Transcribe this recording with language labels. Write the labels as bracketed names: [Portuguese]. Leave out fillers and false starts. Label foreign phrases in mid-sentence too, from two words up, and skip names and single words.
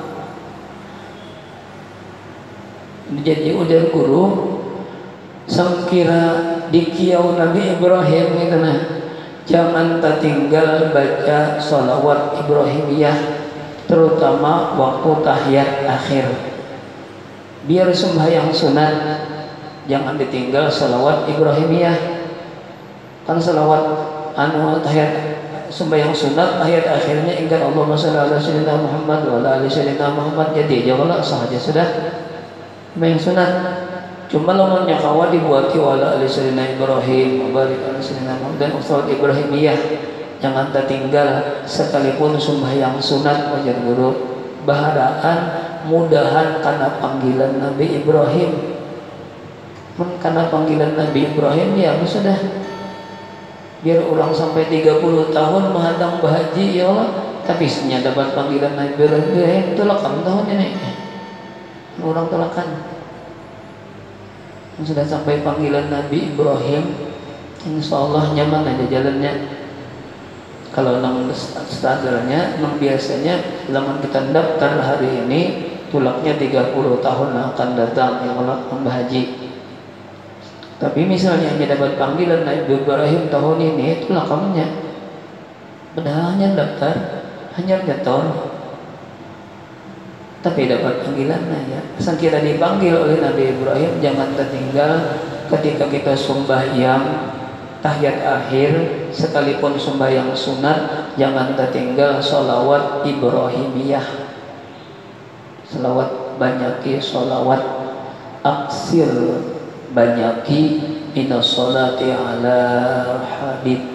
[Banjar] jadi udah guru sangkira di kiau Nabi Ibrahim itu nah jangan tertinggal baca sholawat Ibrahimiyah terutama waktu tahiyat akhir biar sembahyang sunat jangan ditinggal sholawat Ibrahimiyah kan sholawat anu tahiyat sembahyang sunat ayat akhirnya ingat [Arabic] اللهم صل على سيدنا محمد وعلى آل سيدنا محمد [Banjar] jadi aja kalau sahaja sudah sembahyang sunat cuma lamunnya kawa dibuati [Arabic] وعلى آل سيدنا إبراهيم وبارك على سيدنا محمد [Banjar] dan salat Ibrahimiyah jangan tertinggal sekalipun sembahyang sunat wajar guru baharaan mudahan karena panggilan Nabi Ibrahim karena panggilan Nabi Ibrahim ya sudah biar orang sampai 30 tahun menghadang bahaji ya Allah tapi sebenarnya dapat panggilan Nabi Ibrahim tulakan tahun ini. Orang tulakan. Sudah sampai panggilan Nabi Ibrahim, [Arabic] إن شاء الله [Banjar] nyaman aja jalannya. Kalau nang standarnya, nang biasanya laman kita daftar hari ini, tulaknya 30 tahun akan datang yang membahaji. Tapi misalnya hanya dapat panggilan Nabi Ibrahim tahun ini, itulah kamunya. Padahal hanya daftar, hanya nyetor. Tapi dapat panggilan ya. Asal kita dipanggil oleh Nabi Ibrahim, jangan tertinggal ketika kita sembahyang tahiyat akhir, sekalipun sembahyang sunat, jangan tertinggal sholawat Ibrahimiyah. Sholawat banyaki, [Arabic] صلوات أكثر بانياكي من الصلاة على الحبيب.